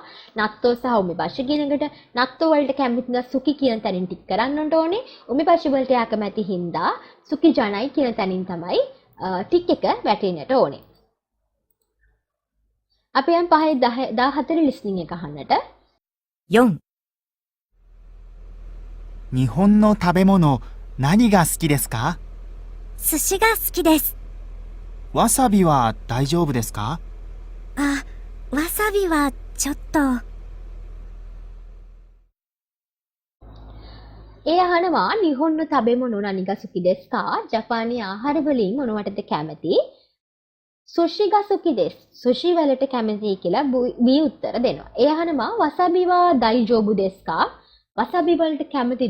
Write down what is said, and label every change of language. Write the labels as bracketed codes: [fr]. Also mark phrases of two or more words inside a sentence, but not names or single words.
[si] නත්තෝ සහ උමෙබෂි කියන එකට. නත්තෝ වලට කැමති නම් සුකි කියන තැනින් ටික් කරන්න ඕනේ. උමෙබෂි වලට අකමැති හින්දා [ja] 好きじゃない [si] කියන තැනින් තමයි ටික් එක වැටෙන්නට ඕනේ. අපි යම් 5-14 ලිස්නින් එක අහන්නට. [ja] 4、日本の食べ物、何が好きですか？寿司が好きです。わさびは大丈夫ですか？あ、わさびはちょっと。 [si] ඒ අහනවා [ja] 日本の食べ物何が好きですか? [si] ජපානයේ ආහාර වලින් මොනවටද කැමති? [ja] 寿司が好きです. [si] සුෂි වලට කැමති කියලා බී උත්තර දෙනවා. ඒ අහනවා [ja] わさびは大丈夫ですか? [si] වසබි වලට කැමතිද?